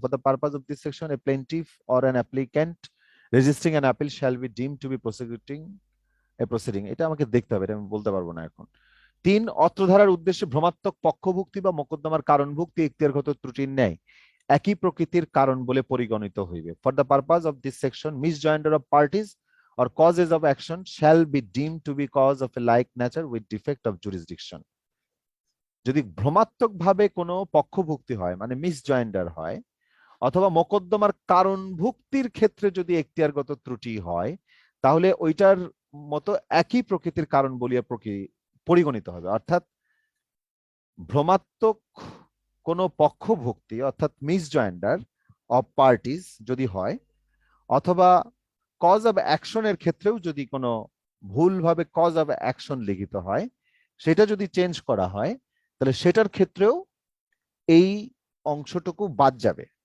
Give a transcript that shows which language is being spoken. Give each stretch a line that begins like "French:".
English: For the purpose of this section a plaintiff or an applicant registering an appeal shall be deemed to be prosecuting a proceeding.
Bangla: এটা আমাকে দেখতে হবে, এটা আমি বলতে পারবো না এখন। 3, অত্র ধারার উদ্দেশ্যে ভ্রমাত্মক পক্ষভুক্তি বা মোকদ্দমার কারণভুক্তি এখতিয়ারগত ত্রুটির ন্যায় একই প্রকৃতির কারণ বলে পরিগণিত হইবে।
English: For the purpose of this section misjoinder of parties or causes of action shall be deemed to be cause of a like nature with defect of jurisdiction.
Bangla: যদি ভ্রমাত্মক ভাবে কোনো পক্ষভুক্তি হয় মানে মিসজয়েন্ডার হয় অথবা মোকদ্দমার কারণভুক্তির ক্ষেত্রে যদি এখতিয়ারগত ত্রুটি হয় তাহলে ওইটার মতো একই প্রকৃতির কারণ বলিয়া পরিগণিত হবে। অর্থাৎ ভ্রমাত্মক কোনো পক্ষভুক্তি অর্থাৎ মিসজয়েন্ডার অফ পার্টিজ যদি হয় অথবা কজ অফ অ্যাকশনের ক্ষেত্রেও যদি কোনো ভুলভাবে কজ অফ অ্যাকশন লিখিত হয় সেটা যদি চেঞ্জ করা হয় তাহলে সেটার ক্ষেত্রেও এই অংশটুকু বাদ যাবে।